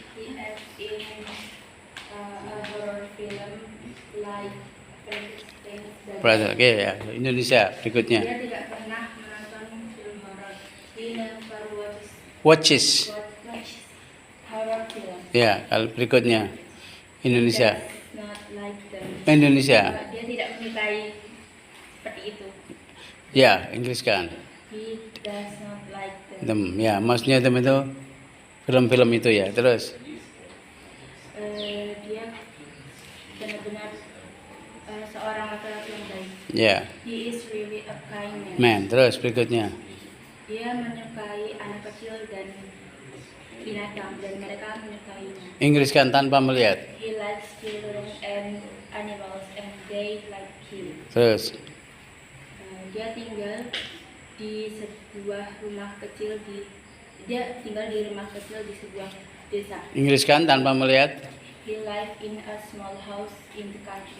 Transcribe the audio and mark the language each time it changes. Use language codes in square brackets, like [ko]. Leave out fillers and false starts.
[en] He acts in a horror film like Frankenstein. [id] Brother, oke ya. Indonesia berikutnya. Dia tidak pernah menonton film horor. [en] He never Watches. watch horror film. [id] Ya, berikutnya. Indonesia. [en] Does not like them. [id] Indonesia. Dia tidak menyukai seperti itu. Ya, Inggris kan. [en] He does not like them. [id] Ya, maksudnya itu film-film itu ya. Terus. Dia benar-benar seorang laki-laki yang baik. Ya, [en] He is really a kind man. [id] man. Terus berikutnya. Dia menyukai anak kecil dan binatang dan mereka menyukainya. Inggris kan tanpa melihat. [en] He likes children and animals and they like him. [id] Terus. Dia tinggal di sebuah rumah kecil dia tinggal di rumah kecil di sebuah desa. Inggris kan tanpa melihat. [en] He lives in a small house in the country.